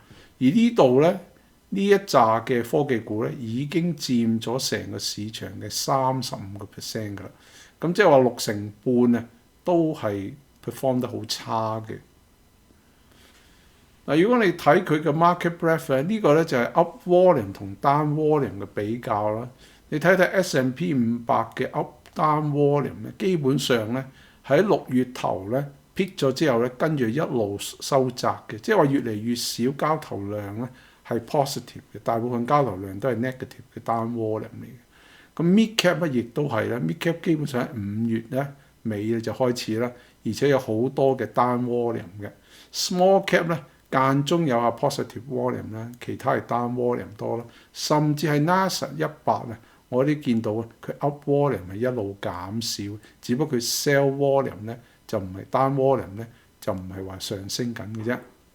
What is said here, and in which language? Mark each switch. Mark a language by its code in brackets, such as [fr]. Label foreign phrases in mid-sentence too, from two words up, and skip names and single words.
[yue] 而呢度咧呢一紮嘅科技股咧已經佔咗成個市場嘅35% 㗎啦，咁即係話60%啊都係perform 得好差嘅。嗱，如果你睇佢嘅 [en] market breadth [yue] 咧，呢個咧就係 [en] up volume [yue] 同 [en] down volume [yue] 嘅比較啦。你睇睇 S&P 500嘅 [en] up down volume [yue] 咧，基本上咧喺6月頭咧 peak 咗之後咧，跟住一路收窄嘅，即係話越嚟越少交投量咧係 positive 嘅，大部分交投量都係 negative 嘅 [en] down volume [yue] 嚟嘅。咁 [en] mid cap [yue] 咧亦都係啦 ， [en] mid cap [yue] 基本上喺5月咧尾就開始啦，而且有好多嘅 [en] down volume [yue] 嘅 [en] small cap [yue] 咧。間中有下 [en] positive volume [yue] 啦，其他係 [en] down volume [yue] 多啦，甚至係 NASDAQ 100啊，我哋見到佢 [en] up volume [yue] 係一路減少，只不過佢 [en] sell volume [yue] 咧就唔係 [en] down volume [yue] 咧就唔係話上升緊嘅啫。